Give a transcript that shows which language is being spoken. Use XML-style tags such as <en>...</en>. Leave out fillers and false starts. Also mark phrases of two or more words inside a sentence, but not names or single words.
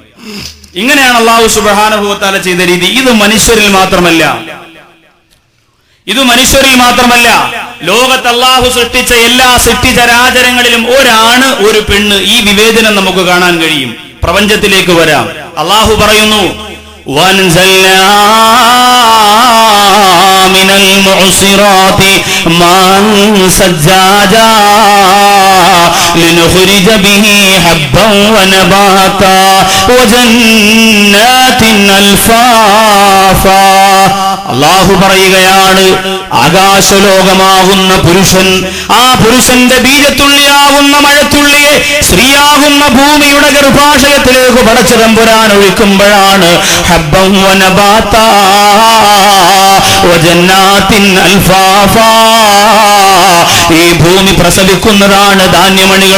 <ml>ഇങ്ങനെയാണ്</ml> <ar>الله سبحانه وتعالى</ar> <ml>ചെയ്ത രീതി. ഇത് മനുഷ്യരിൽ മാത്രമല്ല, ലോകത്ത് അള്ളാഹു സൃഷ്ടിച്ച എല്ലാ സൃഷ്ടിചരാചരങ്ങളിലും ഒരാണ് ഒരു പെണ്ണ്. ഈ വിവേചനം നമുക്ക് കാണാൻ കഴിയും. പ്രപഞ്ചത്തിലേക്ക് വരാം. അള്ളാഹു പറയുന്നു,</ml> <ar>وأنزلنا من المعصرات ماء ثجاجا لنخرج به حبا ونباتا وجنات ألفافا.</ar> <ml>അല്ലാഹു പറയുകയാണ്, ആകാശലോകമാകുന്ന പുരുഷൻ, ആ പുരുഷന്റെ ബീജത്തുള്ളിയാകുന്ന മഴത്തുള്ളിയെ സ്ത്രീയാകുന്ന ഭൂമിയുടെ ഗർഭാശയത്തിലേക്ക് പടച്ച തമ്പുരാൻ ഒഴിക്കുമ്പോഴാണ്</ml> <ar>حبا ونباتا وجنات ألفافا,</ar> <ml>ഈ ഭൂമി പ്രസവിക്കുന്നതാണ് ധാന്യമണികൾ.</ml>